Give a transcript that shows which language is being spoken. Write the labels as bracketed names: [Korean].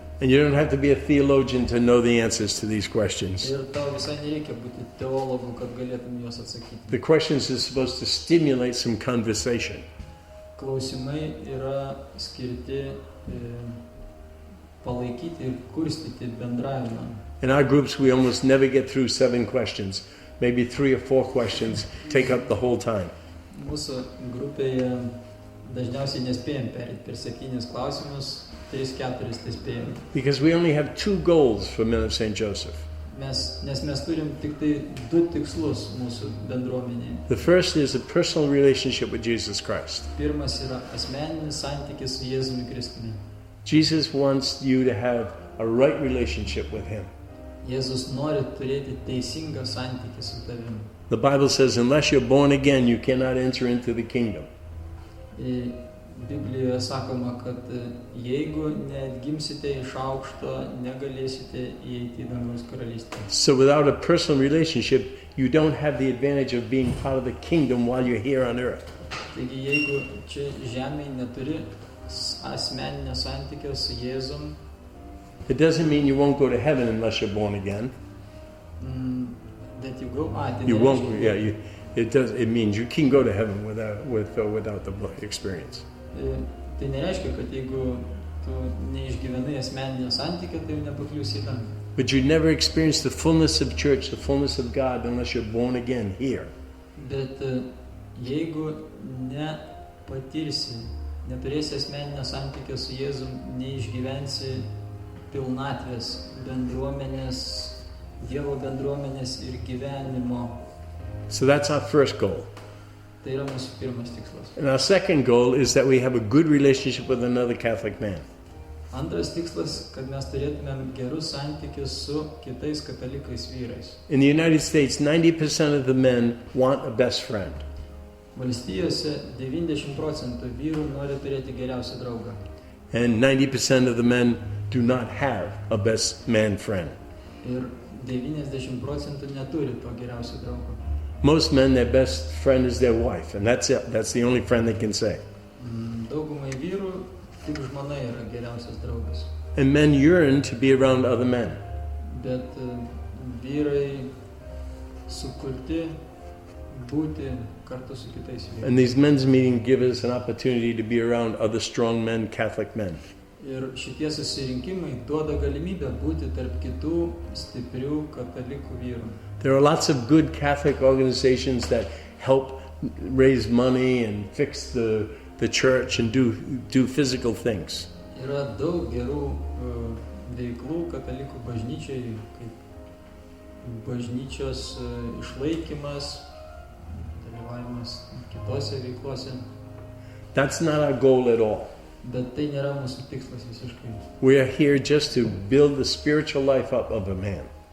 [English] And you don't have to be a theologian to know the answers to these questions. [Lithuanian] Ir tau visai nereikia būti teologu, kad galėtum juos atsakyti. [English] The questions are supposed to stimulate some conversation. [Lithuanian] Klausimai yra skirti palaikyti ir kurstyti bendravimą. [English] In our groups, we almost never get through 7 questions. Maybe 3 or 4 questions take up the whole time. [Lithuanian] Mūsų grupėje dažniausiai nespėjam perėti per 7 klausimus, 3-4 tai spėjam. [English] Because we only have 2 goals for Men of St. Joseph. [Lithuanian] Nes mes turim tik tai 2 tikslus mūsų bendruomenėje. [English] The first is a personal relationship with Jesus Christ. [Lithuanian] Pirmas yra asmeninis santykis su Jėzumi Kristumi. [English] Jesus wants you to have a right relationship with Him. [Lithuanian] Jėzus nori turėti teisingą santykį su tavimi. [English] The Bible says, unless you're born again, you cannot enter into the kingdom. [Lithuanian] Biblijoje sakoma, kad jeigu neatgimsite iš aukšto, negalėsite įeiti į dangaus karalystę. [English] So without a personal relationship, you don't have the advantage of being part of the kingdom while you're here on earth. [Lithuanian] Taigi jeigu čia žemėje neturi asmeninio santykio su Jėzum, [English] it doesn't mean you won't go to heaven unless you're born again. That you go. You won't. Yeah, it means you can go to heaven without the experience. [Lithuanian] Tai nereiškia, kad jeigu tu neišgyvenai asmeninio santykio, tai nepakliūsi į dangų. [English] But you never experience the fullness of church, the fullness of God, unless you're born again here. [Lithuanian] Bet jeigu nepatirsi, neturėsi asmeninio santykio su Jėzum, neišgyvensi pilnatvės bendruomenės, Dievo bendruomenės ir gyvenimo. [English] So that's our first goal. [Lithuanian] Tai yra mūsų pirmas tikslas. [English] And our second goal is that we have a good relationship with another Catholic man. [Lithuanian] Antras tikslas, kad mes turėtumėm gerus santykius su kitais katalikais vyrais. [English] In the United States, 90% of the men want a best friend. [Lithuanian] Valstijose 90% vyrų nori turėti geriausią draugą. [English] And 90% of the men do not have a best man friend. [Lithuanian] Ir 90% neturi to geriausio draugo. [English] Most men, their best friend is their wife, and that's it. That's the only friend they can say. [Lithuanian] Daugumai vyrų tik žmona yra geriausias draugas. [English] And men yearn to be around other men. [Lithuanian] Bet vyrai sukurti būti kartu su kitais vyrais. [English] And these men's meetings give us an opportunity to be around other strong men, Catholic men. [Lithuanian] Ir šitie susirinkimai duoda galimybę būti tarp kitų stiprių katalikų vyrų. [English] There are lots of good Catholic organizations that help raise money and fix the church and do physical things. [Lithuanian] Yra daug gerų veiklų katalikų bažnyčiai, kaip bažnyčios išlaikymas, dalyvavimas kitose veiklose. [English] That's not our goal at all. [Lithuanian] Bet tai nėra mūsų tikslas visiškai. [English] We are here just to build the spiritual life up of a man.